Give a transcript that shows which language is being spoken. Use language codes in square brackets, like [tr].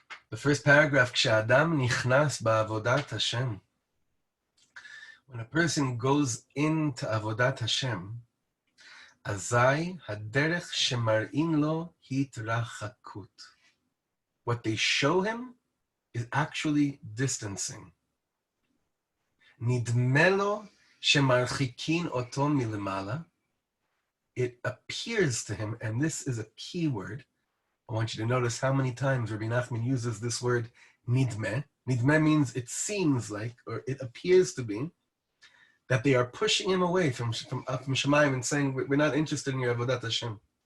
[en] The first paragraph, [he] כשאדם נכנס בעבודת Hashem. [en] When a person goes into [he] עבודת Hashem, אזי הדרך שמראים לו התרחקות. [en] What they show him is actually distancing. [he] נדמה לו שמרחיקין אותו מלמעלה. [en] It appears to him, and this is a key word. I want you to notice how many times Rabbi Nachman uses this word nidme. Nidme means it seems like, or it appears to be, that they are pushing him away from Shemayim and saying, we're not interested in your Avodat Hashem.